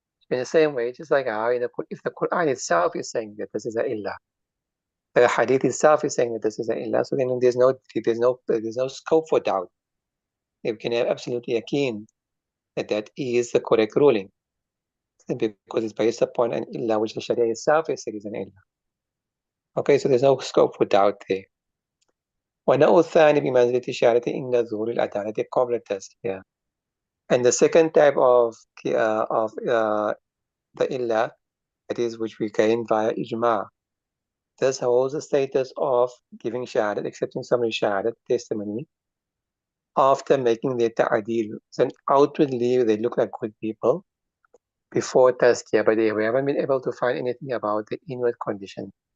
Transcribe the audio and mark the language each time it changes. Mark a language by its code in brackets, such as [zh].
[en] In the same way, just like how if the Quran itself is saying that this is a illah, the hadith itself is saying that this is a illah, so then there's no scope for doubt. we can have absolute yaqeen that that is the correct ruling, because it's based upon an illah which the Sharia itself has said is an illah. Okay, so there's no scope for doubt there. [ar] ونوع الثاني بمنزلة الشهادة إن ظهور العدالة قبل التزكية. [en] And the second type of the illah, that is which we gain via ijma. This holds the status of giving shahadat, accepting somebody's shahadat testimony after making their ta'adil. So outwardly they look like good people before tazkiyah, but we haven't been able to find anything about the inward condition.